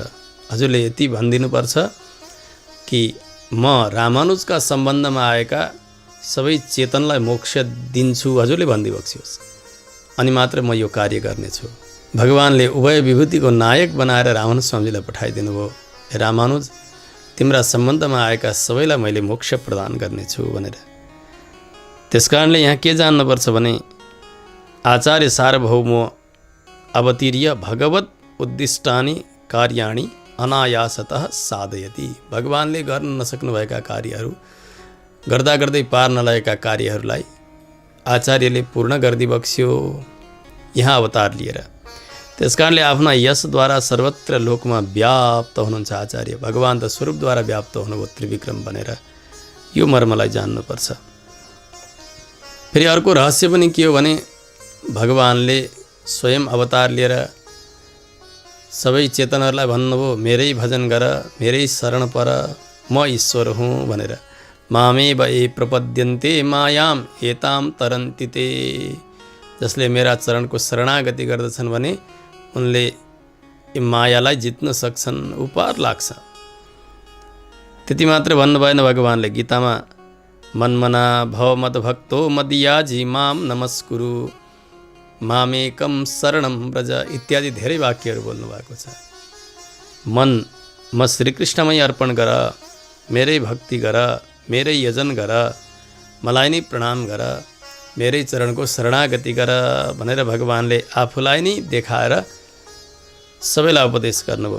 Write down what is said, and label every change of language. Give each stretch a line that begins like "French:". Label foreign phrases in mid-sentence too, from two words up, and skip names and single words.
Nepali: हजुरले यति भनिदिनुपर्छ कि म रामानुजका सम्बन्धमा आएका सबै चेतनलाई मोक्ष दिन्छु, हजुरले भनिदिबक्स्योस्, अनि मात्र म यो कार्य गर्नेछु। भगवानले उभय विभूतिको नायक बनाएर रामानुज स्वामीजीलाई पठाइदिनु भयो। रामानुज, तिम्रा सम्बन्धमा आएका सबैलाई मैले मोक्ष प्रदान गर्नेछु भनेर। त्यसकारणले यहाँ के जान्नुपर्छ भने
Sanskrit: आचार्य सार्वभौम अवतीर्य भगवत उद्दिष्टानि कार्याणि अनायासतः साधयति।
Nepali: भगवानले गर्न नसक्नुभएका कार्यहरू, गर्दा गर्दै पार नलागेका कार्यहरूलाई आचार्यले पूर्ण गरिदिबक्स्यो यहाँ अवतार लिएर। त्यसकारणले आफ्ना यशद्वारा सर्वत्र लोकमा व्याप्त हुनुहुन्छ आचार्य। भगवान त स्वरूपद्वारा व्याप्त हुनुभयो त्रिविक्रम बनेर। यो मर्मलाई जान्नुपर्छ। फेरि अर्को रहस्य पनि के हो भने भगवानले स्वयं अवतार लिएर सबै चेतनहरूलाई भन्नुभयो, मेरै भजन गर, मेरै शरण पर, म ईश्वर हुँ भनेर।
Sanskrit: मामेव ये प्रपद्यन्ते मायाम एताम तरन्ति ते।
Nepali: जसले मेरा चरणको शरणागति गर्दछन् भने उनले यो मायालाई जित्न सक्छन्, ऊ पार लाग्छ। त्यति मात्र भन्नु भएन भगवानले गीतामा,
Sanskrit: मन्मना भव मद्भक्तो मद्याजी माम नमस्कुरु मामेकम शरणम व्रज
Nepali: इत्यादि धेरै वाक्यहरू बोल्नु भएको छ। मन म श्रीकृष्णमै अर्पण गर, मेरै भक्ति गर, मेरै यजन गर, मलाई नै प्रणाम गर, मेरै चरणको शरणागति गर भनेर भगवानले आफूलाई नै देखाएर सबैलाई उपदेश गर्नुभयो।